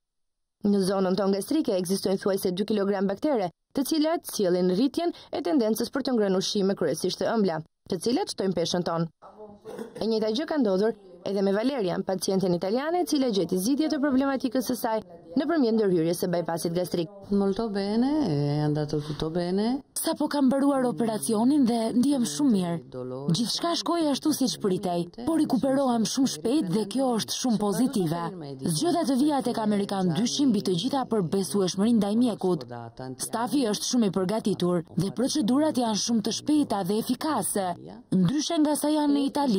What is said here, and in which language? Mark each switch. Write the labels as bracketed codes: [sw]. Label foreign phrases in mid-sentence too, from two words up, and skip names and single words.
[sq] Në zonën tonë gastrike ekzistojnë thuajse 2 kg baktere, të cilat sjellin rritjen e tendencës për të ngrënë ushqime kryesisht të ëmbla, të cilat shtojnë peshën tonë. E njëjta gjë ka ndodhur edhe me Valerian, pacienten italiane, e cila gjeti zgjidhje të problematikës së saj nëpërmjet ndërhyrjes së bypassit gastrik. [it] Molto bene, è andato tutto bene. [sq] Sapo kam mbaruar operacionin dhe ndihem shumë mirë. Gjithçka shkoi ashtu siç pritej, por rikuperohem shumë shpejt dhe kjo është shumë pozitive. Zgjoda të vija tek Amerikan dyshim mbi të gjitha për besueshmërinë ndaj mjekut. Stafi është shumë i përgatitur dhe procedurat janë shumë të shpejta dhe efikase, ndryshe nga sa janë në Itali.